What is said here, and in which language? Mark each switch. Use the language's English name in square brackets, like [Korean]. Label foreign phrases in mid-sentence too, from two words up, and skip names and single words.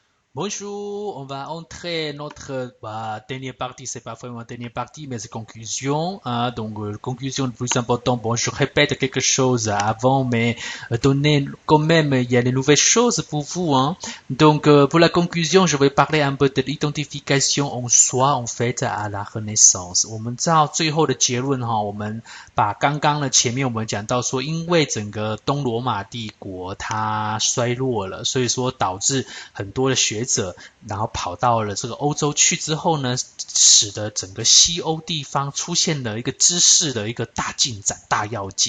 [French] Bonjour, on va entrer notre dernière partie, c'est pas vraiment dernière partie, mais c'est conclusion. Hein, donc, conclusion le plus important, bon, je répète quelque chose avant, mais donner quand même, il y a des nouvelles choses pour vous. Hein. Donc, pour la conclusion, je vais parler un peu的 identification en soi, en fait, à la Renaissance。 [Chinese] 我们到最后的结论哈，我们把刚刚的前面我们讲到说，因为整个东罗马帝国它衰落了，所以说导致很多的学者，然后跑到了这个欧洲去之后呢，使得整个西欧地方出现了一个知识的一个大进展、大跃进。